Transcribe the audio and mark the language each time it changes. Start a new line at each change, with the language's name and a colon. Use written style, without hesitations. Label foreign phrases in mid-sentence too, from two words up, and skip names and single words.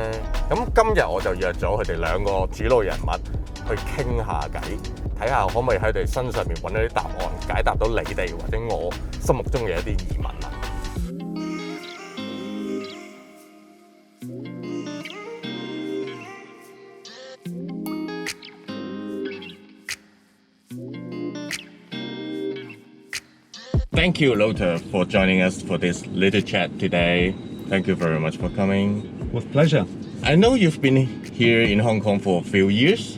Cantonese: 咁今日我就約咗佢哋兩個主腦人物去傾下偈，睇下可唔可以喺佢哋身上面揾到啲答案，解答到你哋或者我心目中嘅一啲疑問啦。
English: Thank you, Lothar, for joining us for this little chat today. Thank you very much for coming. With pleasure. I know you've been here in Hong Kong for a few years.